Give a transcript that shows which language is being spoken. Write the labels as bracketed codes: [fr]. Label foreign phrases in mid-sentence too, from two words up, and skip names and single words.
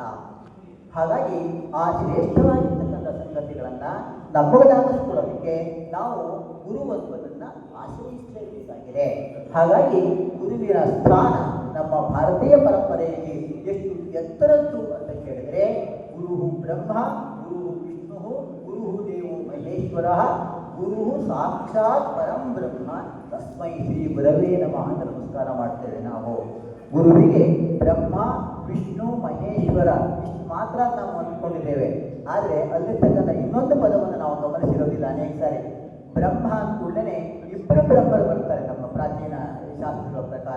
[kn] ಹಾಗಾಗಿ ಆ ಶ್ರೇಷ್ಠವಾಗಿರ್ತಕ್ಕಂಥ ಸಂಗತಿಗಳನ್ನು ನಮ್ಮದಾಗಿಸ್ಕೊಳ್ಳೋದಕ್ಕೆ ನಾವು ಗುರುವತ್ವವನ್ನು ಆಶ್ರಯಿಸಲೇಬೇಕಾಗಿದೆ. ಹಾಗಾಗಿ ಗುರುವಿನ ಸ್ಥಾನ ನಮ್ಮ ಭಾರತೀಯ ಪರಂಪರೆಯಲ್ಲಿ ಎಷ್ಟು ಎತ್ತರದ್ದು ಅಂತ ಕೇಳಿದರೆ, [sa] ಗುರು ಬ್ರಹ್ಮ, ಗುರು ವಿಷ್ಣು, ಗುರು ದೇವೋ ಮಹೇಶ್ವರ, ಗುರು ಸಾಕ್ಷಾತ್ ಪರಂ ಬ್ರಹ್ಮ, ತಸ್ಮೈ ಶ್ರೀ ಗುರವೇ ನಮಃ [kn] ಅಂತ ನಮಸ್ಕಾರ ಮಾಡ್ತೇವೆ ನಾವು. ಗುರುವಿಗೆ ಬ್ರಹ್ಮ, ವಿಷ್ಣು, ಮಹೇಶ್ವರ ಇಷ್ಟು ಮಾತ್ರ ನಾವು ಅಂದ್ಕೊಂಡಿದ್ದೇವೆ. ಆದರೆ ಅಲ್ಲಿರ್ತಕ್ಕಂಥ ಇನ್ನೊಂದು ಪದವನ್ನು ನಾವು ಗಮನಿಸಿರೋದಿಲ್ಲ ಅನೇಕ ಸಾರಿ. ಬ್ರಹ್ಮ ಅಂದ ಕೂಡಲೇ ಇಬ್ಬರು ಬ್ರಹ್ಮರು ಬರ್ತಾರೆ ನಮ್ಮ ಪ್ರಾಚೀನ ಶಾಸ್ತ್ರಗಳ ಪ್ರಕಾರ.